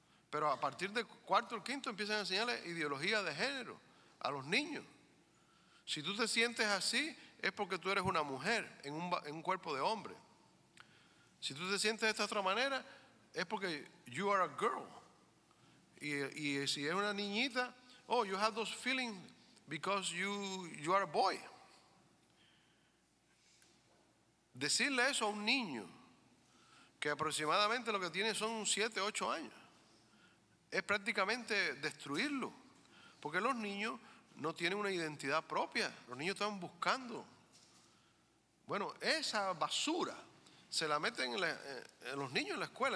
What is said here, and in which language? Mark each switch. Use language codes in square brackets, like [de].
[es] Pero a partir del cuarto o quinto empiezan a enseñarle ideología de género a los niños. Si tú te sientes así, es porque tú eres una mujer en un cuerpo de hombre. Si tú te sientes de esta otra manera, es porque [en] you are a girl. [es] Y si es una niñita, [en] oh, you have those feelings because you are a boy. [es] Decirle eso a un niño que aproximadamente lo que tiene son 7, 8 años, es prácticamente destruirlo, porque los niños no tienen una identidad propia. Los niños están buscando. Bueno, esa basura se la meten en los niños en la escuela.